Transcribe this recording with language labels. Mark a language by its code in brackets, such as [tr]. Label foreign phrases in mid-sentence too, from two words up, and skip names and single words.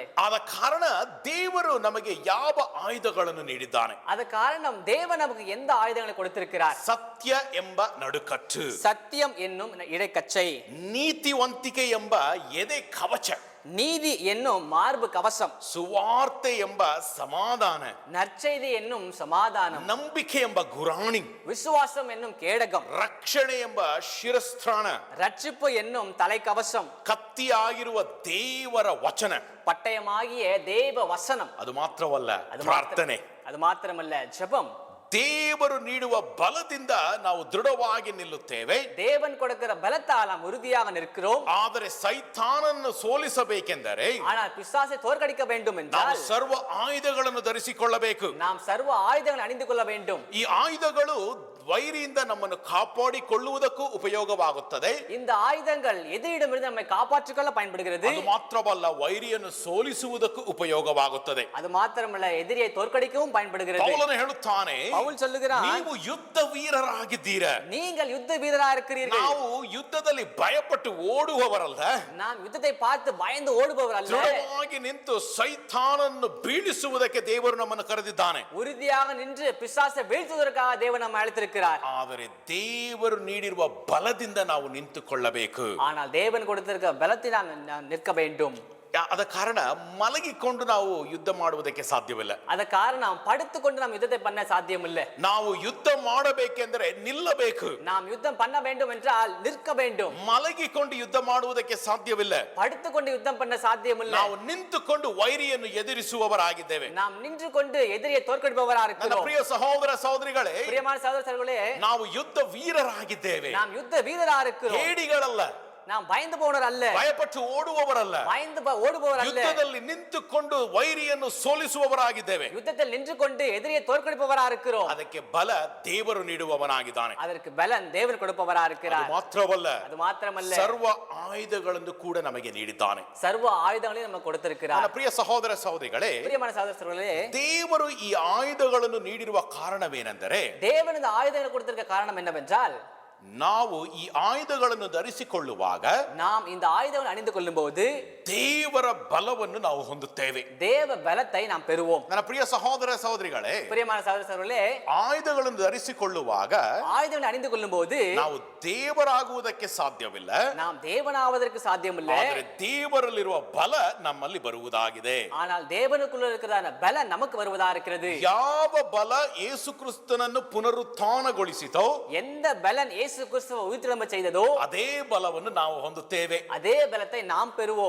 [kn] ಆದ ಕಾರಣ ದೇವರು ನಮಗೆ ಯಾವ ಆಯುಧಗಳನ್ನು ನೀಡಿದ್ದಾನೆ? ಅದ ಕಾರಣ [ta] தேவன் நமக்கு எந்த ஆயுதங்களை கொடுத்திருக்கிறார்? [kn] ಸತ್ಯ ಎಂಬ ನಡುಕಟ್ಟು, [ta] சத்தியம் என்னும் இடைக்கச்சை, [kn] ನೀತಿವಂತಿಕೆ ಎಂಬ ಎದೆ ಕವಚ, [ta] நீதி என்னும் மார்பு கவசம், [kn] ಸುವಾರ್ತೆ ಎಂಬ ಸಮಾಧಾನ, [ta] நற்செய்தி என்னும் சமாதானம், [kn] ನಂಬಿಕೆ ಎಂಬ ಗುರಾಣಿ, [ta] விசுவாசம் என்னும் கேடகம், [kn] ರಕ್ಷಣೆ ಎಂಬ ಶಿರಸ್ತ್ರಾಣ, [ta] ரட்சிப்பு என்னும் தலைக்கவசம், [kn] ಕತ್ತಿಯಾಗಿರುವ ದೇವರ ವಚನ, [ta] பட்டயமாகிய தேவ வசனம். [kn] ಅದು ಮಾತ್ರವಲ್ಲ, ಪ್ರಾರ್ಥನೆ. [ta] அது மாத்திரமல்ல, ஜெபம். [kn] ದೇವರು ನೀಡುವ ಬಲದಿಂದ ನಾವು ದೃಢವಾಗಿ ನಿಲ್ಲುತ್ತೇವೆ. [ta] தேவன் கொடுக்கிற பலத்தால் நாம் உறுதியாக நிற்கிறோம். [kn] ಆದರೆ ಸೈತಾನನ್ನು ಸೋಲಿಸಬೇಕೆಂದರೆ [ta] ஆனால் பிசாசை தோற்கடிக்க வேண்டும் [kn] ನಾವು [ta] என்றால் [kn] ಸರ್ವ ಆಯುಧಗಳನ್ನು ಧರಿಸಿಕೊಳ್ಳಬೇಕು. [ta] நாம் சர்வ ஆயுதங்களை அணிந்து கொள்ள வேண்டும். [kn] ಈ ಆಯುಧಗಳು ವೈರಿಯಿಂದ ನಮ್ಮನ್ನು ಕಾಪಾಡಿಕೊಳ್ಳುವುದಕ್ಕೂ ಉಪಯೋಗವಾಗುತ್ತದೆ. [ta] இந்த ஆயுதங்கள் எதிரிடமிருந்து நம்மை காப்பாற்றிக்கொள்ள பயன்படுகிறது. [kn] ಅದು ಮಾತ್ರವಲ್ಲ, ವೈರಿಯನ್ನು ಸೋಲಿಸುವುದಕ್ಕೂ ಉಪಯೋಗವಾಗುತ್ತದೆ. [ta] அது மாத்திரமல்ல, எதிரியை தோற்கடிக்கவும் பயன்படுகிறது. [kn] ಪೌಲನು ಹೇಳುತ್ತಾನೆ, [ta] பவுல் சொல்லுகிறார், [kn] ನೀವು ಯುದ್ಧ ವೀರರಾಗಿದ್ದೀರಾ. [ta] நீங்கள் யுத்த வீரராக இருக்கிறீர்கள். [kn] ನಾವು ಯುದ್ಧದಲ್ಲಿ ಭಯಪಟ್ಟು ಓಡುವವರಲ್ಲ, [ta] நாம் யுத்தத்தை பார்த்து பயந்து ஓடுபவர் அல்ல. [kn] ದೃಢವಾಗಿ ನಿಂತು ಸೈತಾನನ್ನು ಬೀಳಿಸುವುದಕ್ಕೆ ದೇವರು ನಮ್ಮನ್ನು ಕರೆದಿದ್ದಾನೆ. [ta] உறுதியாக நின்று பிசாசை வீழ்த்துவதற்காக தேவன் நம்மை அழைத்திருக்கிறார். [kn] ಆದರೆ ದೇವರು ನೀಡಿರುವ ಬಲದಿಂದ ನಾವು ನಿಂತುಕೊಳ್ಳಬೇಕು. [ta] ஆனால் தேவன் கொடுத்திருக்கிற பலத்தினால் நாம் நிற்க வேண்டும். [kn] ಅದ ಕಾರಣ ಮಲಗಿಕೊಂಡು ನಾವು ಯುದ್ಧ ಮಾಡುವುದಕ್ಕೆ ಸಾಧ್ಯವಿಲ್ಲ. ಅದ ಕಾರಣ [ta] படுத்துக்கொண்டு நாம் யுத்தத்தை பண்ண சாத்தியம் இல்லை. [kn] ನಾವು ಯುದ್ಧ ಮಾಡಬೇಕೆಂದರೆ ನಿಲ್ಲಬೇಕು. [ta] நாம் யுத்தம் பண்ண வேண்டும் என்றால் நிற்க வேண்டும். [kn] ಮಲಗಿಕೊಂಡು ಯುದ್ಧ ಮಾಡುವುದಕ್ಕೆ ಸಾಧ್ಯವಿಲ್ಲ. [ta] படுத்துக்கொண்டு யுத்தம் பண்ண சாத்தியம் இல்லை. [kn] ನಾವು ನಿಂತುಕೊಂಡು ವೈರಿಯನ್ನು ಎದುರಿಸುವವರಾಗಿದ್ದೇವೆ. [ta] நாம் நின்று கொண்டு எதிரியை தோற்கடிப்பவராக [kn] ನನ್ನ [ta] இருக்கிறோம். [kn] ಪ್ರಿಯ ಸಹೋದರ ಸಹೋದರಿಗಳೇ, [ta] பிரியமான சகோதர சகோதரிகளே, [kn] ನಾವು ಯುದ್ಧ ವೀರರಾಗಿದ್ದೇವೆ. [ta] நாம் யுத்த வீரராக இருக்கிறோம். [kn] ಹೇಡಿಗಳಲ್ಲ, [ta] நாம் பயந்து போனவர் அல்ல, [kn] ಭಯಪಟ್ಟು ಓಡುವವರಲ್ಲ, [ta] பயந்து ஓடுபவர் அல்ல. [kn] ಯುದ್ಧದಲ್ಲಿ ನಿಂತುಕೊಂಡು ವೈರಿಯನ್ನು ಸೋಲಿಸುವವರಾಗಿದ್ದೇವೆ. [ta] யுத்தத்தில் நின்று கொண்டு எதிரியை தோற்கடிப்பவராக இருக்கிறோம். [kn] ಅದಕ್ಕೆ ಬಲ ದೇವರು ನೀಡುವವನಾಗಿದ್ದಾನೆ. [ta] அதற்கு பலன் தேவன் கொடுப்பவராக [kn] ಅದು [ta] இருக்கிறார். [kn] ಮಾತ್ರವಲ್ಲ, [ta] அது ಮಾತ್ರமல்ல, [kn] ಸರ್ವ ಆಯುಧಗಳನ್ನು ಕೂಡ ನಮಗೆ ನೀಡಿದ್ದಾನೆ. [ta] சர்வ ஆயுதங்களையும் நமக்கு கொடுத்திருக்கிறார். [kn] ನನ್ನ ಪ್ರಿಯ ಸಹೋದರ ಸಹೋದರಿಗಳೇ, [ta] பிரியமான சகோதர சகோதரிகளே, [kn] ದೇವರು ಈ ಆಯುಧಗಳನ್ನು ನೀಡಿರುವ ಕಾರಣವೇನೆಂದರೆ, [ta] தேவன் இந்த ஆயுதங்களை கொடுத்திருக்க காரணம் என்னவென்றால், [kn] ನಾವು ಈ ಆಯುಧಗಳನ್ನು ಧರಿಸಿಕೊಳ್ಳುವಾಗ [ta] நாம் இந்த ஆயுதங்களை அணிந்து கொள்ளும் போது [kn] ದೇವರ ಬಲವನ್ನು ನಾವು ಹೊಂದುತ್ತೇವೆ. [ta] தேவ பலத்தை நாம் பெறுவோம். [kn] ನನ್ನ ಪ್ರಿಯ ಸಹೋದರ ಸಹೋದರಿಗಳೇ, [ta] பிரியமான சகோதர சகோதரர்களே, [kn] ಆಯುಧಗಳನ್ನು ಧರಿಸಿಕೊಳ್ಳುವಾಗ [ta] ஆயுதங்களை அணிந்து கொள்ளும் போது [kn] ನಾವು ದೇವರಾಗುವುದಕ್ಕೆ ಸಾಧ್ಯವಿಲ್ಲ. [ta] நாம் தேவனாவதற்கு சாத்தியமில்லை. [kn] ಆದರೆ ದೇವರಲ್ಲಿರುವ ಬಲ ನಮ್ಮಲ್ಲಿ ಬರುವುದಾಗಿದೆ. [ta] ஆனால் தேவனுக்குள்ள இருக்கிறதான பலன் நமக்கு வருவதா இருக்கிறது. [kn] ಯಾವ ಬಲ ಯೇಸು ಕ್ರಿಸ್ತನನ್ನು ಪುನರುತ್ಥಾನಗೊಳಿಸಿತೋ, [ta] எந்த பலன் இயேசு கிறிஸ்துவை உயிர்த்தெழும்ப செய்ததோ [kn] ಅದೇ ಬಲವನ್ನು ನಾವು ಹೊಂದುತ್ತೇವೆ. [ta] அதே பலத்தை நாம் பெறுவோம்.